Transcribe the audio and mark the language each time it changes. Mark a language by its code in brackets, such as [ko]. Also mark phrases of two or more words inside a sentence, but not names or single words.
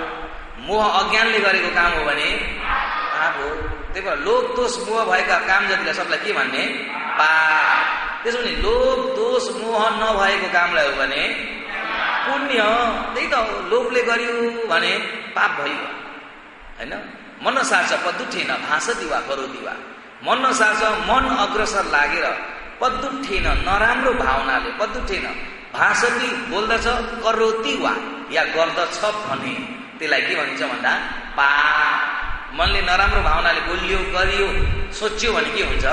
[ne] मोह अज्ञानले गरेको काम हो भने पाप हो। त्यही भएर लोभ दोष मोह भएका काम जतिलाई सबलाई के भन्ने? पाप। त्यसो भने लोभ दोष मोह नभएको कामलाई हो भने पुण्य। त्यही त हो, लोभले गरियो भने पाप भयो हैन। [pi] मन सार्छ पदुठेन भाषति वा करोति वा। मन सार्छ [ne] मन अग्रसर लागेर पदुठेन नराम्रो भावनाले [pi] पदुठेन भाषति [ne] बोल्दछ [pi] करोति वा [ne] या गर्दछ भने त्यसलाई के भनिन्छ भन्दा पाप। मनले नराम्रो भावनाले बोलियो गरियो सोच्यो भने के हुन्छ?